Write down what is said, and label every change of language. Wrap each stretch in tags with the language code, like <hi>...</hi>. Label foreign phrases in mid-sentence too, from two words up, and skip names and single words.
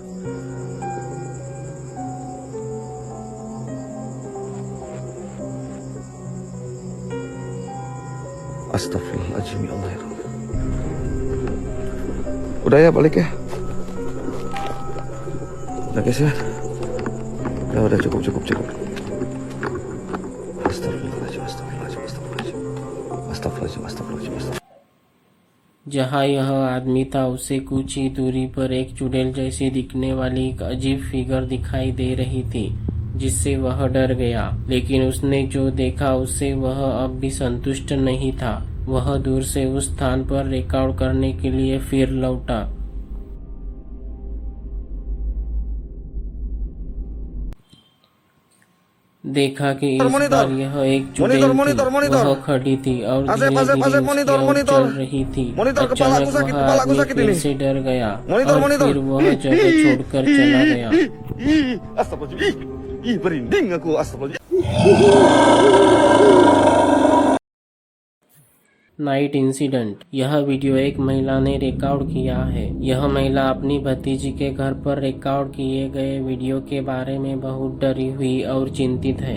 <ar>Astagfirullahaladzim, ya Allah ya Rabb.</ar> <id>Udah ya, balik ya. Udah guys ya. Udah cukup.</id> <ar>Astagfirullahaladzim.</ar> <hi>जहाँ यह आदमी था उससे कुछ ही दूरी पर एक चुड़ैल जैसी दिखने वाली एक अजीब फिगर दिखाई दे रही थी, जिससे वह डर गया। लेकिन उसने जो देखा उससे वह अब भी संतुष्ट नहीं था। वह दूर से उस स्थान पर रिकॉर्ड करने के लिए फिर लौटा। देखा कि इस बार यह एक चुड़ैल थी। वह खड़ी थी और धीरे-धीरे चल रही थी। अचानक वह आदमी फिर से डर गया और फिर वह जगह छोड़कर चला गया।</hi> <id>Ih, berinding aku, astagfirullah.</id> <en>night incident.</en> <hi>यह वीडियो एक महिला ने रिकॉर्ड किया है। यह महिला अपनी भतीजी के घर पर रिकॉर्ड किए गए वीडियो के बारे में बहुत डरी हुई और चिंतित है।</hi>